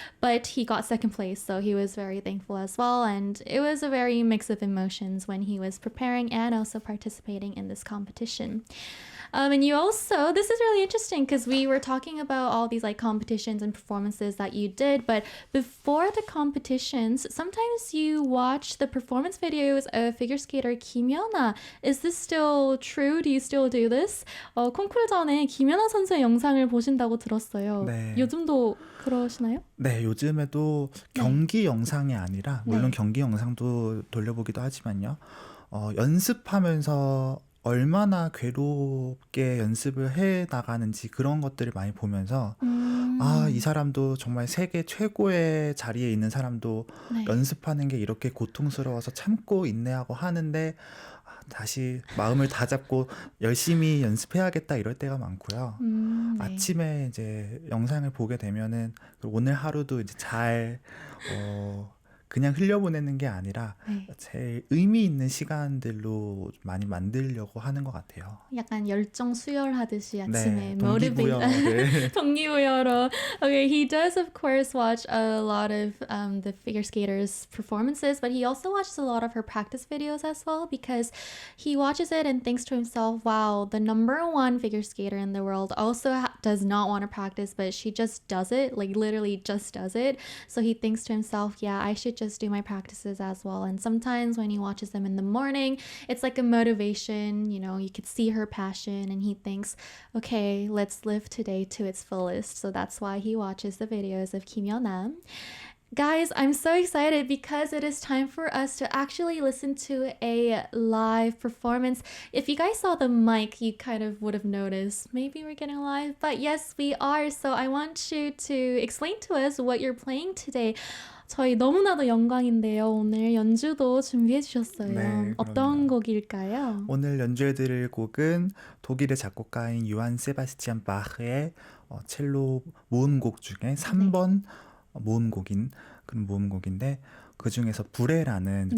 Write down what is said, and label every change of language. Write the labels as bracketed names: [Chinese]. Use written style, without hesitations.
[English] But he got second place, so he was very thankful as well. And it was a very mix of emotions when he was preparing and also participating in this competition. And you also, this is really interesting because we were talking about all these like competitions and performances that you did, but before the competitions, sometimes you watch the performance videos of figure skater Kim Yeona. Is this still true? Do you still do this? [Korean] 콩쿠르 전에 김연아 선수의 영상을 보신다고 들었어요. 네. 요즘도 그러시나요? 네, 요즘에도 네. 경기 영상이 아니라 물론 경기 영상도 돌려보기도 하지만요. 연습하면서 얼마나 괴롭게 연습을 해 나가는지 그런 것들을 많이 보면서 이 사람도 정말 세계 최고의 자리에 있는 사람도 네. 연습하는 게 이렇게 고통스러워서 참고 인내하고 하는데 다시 마음을 다잡고 열심히 연습해야겠다 이럴 때가 많고요. 네. 아침에 이제 영상을 보게 되면은 오늘 하루도 이제 잘 그냥 흘려보내는 게 아니라 네. 제일 의미 있는 시간들로 많이 만들려고 하는 것 같아요. 약간 열정 수혈하듯이 네, 아침에 동기부여를. 동기부여로. [English] Okay, he does of course watch a lot of the figure skaters' performances, but he also watches a lot of her practice videos as well because he watches it and thinks to himself, wow, the #1 figure skater in the world also does not want to practice, but she just does it, like literally just does it. So he thinks to himself, yeah, I should just do my practices as well. And sometimes when he watches them in the morning, it's like a motivation, you could see her passion and he thinks, okay, let's live today to its fullest. So that's why he watches the videos of Kim Yeonam. Guys, I'm so excited because it is time for us to actually listen to a live performance. If you guys saw the mic, you kind of would have noticed maybe we're getting live, but yes, we are. So I want you to explain to us what you're playing today. [Korean] 저희 너무나도 영광인데요. 오늘 연주도 준비해 주셨어요. 네, 어떤 그럼요. 곡일까요? 오늘 연주해드릴 곡은 독일의 작곡가인 요한 세바스티안 바흐의 첼로 모음곡 중에 3번 모음곡인 그런 모음곡인데 그 중에서 부레라는